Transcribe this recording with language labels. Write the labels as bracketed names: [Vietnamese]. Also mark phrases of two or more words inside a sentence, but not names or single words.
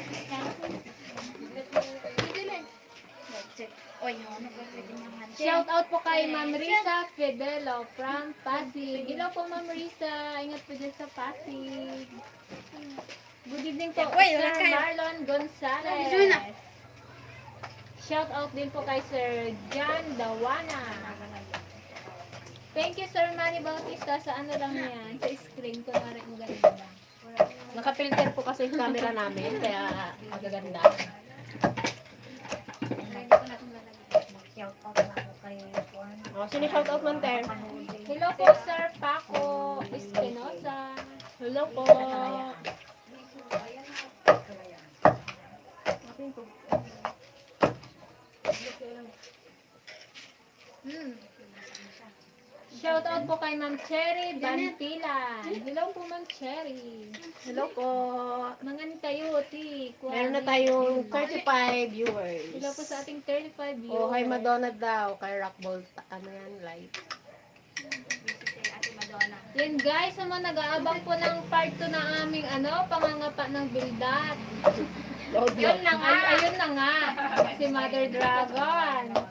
[English] Shout out [Filipino] po kay Ma'am Risa Fidelo from Pasig. Hello po Ma'am Risa. Ingat po dyan sa Pasig. [English] Good evening [Filipino] po Sir Marlon Gonzalez. [English] Shout out [Filipino] din po kay Sir John Dawana. [English] Thank you Sir Manny Bautista. [Filipino] Sa ano lang yan? Sa screen ko na rin ang ganda. Nakapilter po kasi yung camera namin, kaya magaganda. Oh, sino [English] shout out [Filipino] man, Ter? Hello po Sir Paco Espinosa. Hello po. [English] Shout out [Filipino] po kay Ma'am Cherry Bantilan. Hello po Ma'am Cherry. Hello po. [Iloko] Mangan kayo, ti. [Filipino] Meron na tayong 35 viewers. Hello po sa ating 35 viewers. Oh, hi Madonna daw. Kay Rockball, ano yan, live. Yan guys, sa mga nag-aabang po ng part 2 ng aming pangangapa ng bildat. Yun na nga, ayun na nga. Si Mother Dragon.